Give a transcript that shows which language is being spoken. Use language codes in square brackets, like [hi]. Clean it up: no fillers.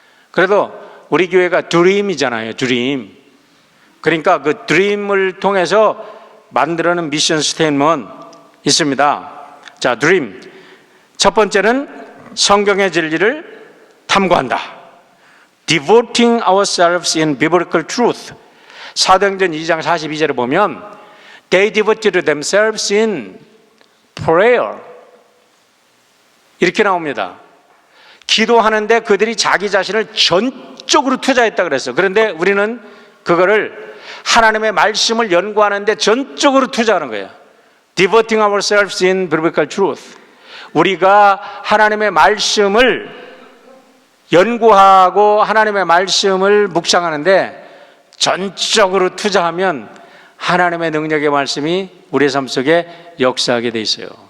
[ko] 그래도 우리 교회가 드림이잖아요. 드림. 그러니까 그 드림을 통해서 만들어낸 미션 스테이트먼트 있습니다. 자, 드림. 첫 번째는 성경의 진리를 탐구한다. [en] Devoting ourselves in biblical truth. [ko] 사도행전 2장 42절에 보면 [en] They devoted themselves in prayer. [ko] 이렇게 나옵니다. 기도하는데 그들이 자기 자신을 전적으로 투자했다 그랬어. 그런데 우리는 그거를 하나님의 말씀을 연구하는데 전적으로 투자하는 거예요. [en] Devoting ourselves in biblical truth. [ko] 우리가 하나님의 말씀을 연구하고 하나님의 말씀을 묵상하는데 전적으로 투자하면 하나님의 능력의 말씀이 우리의 삶 속에 역사하게 돼 있어요.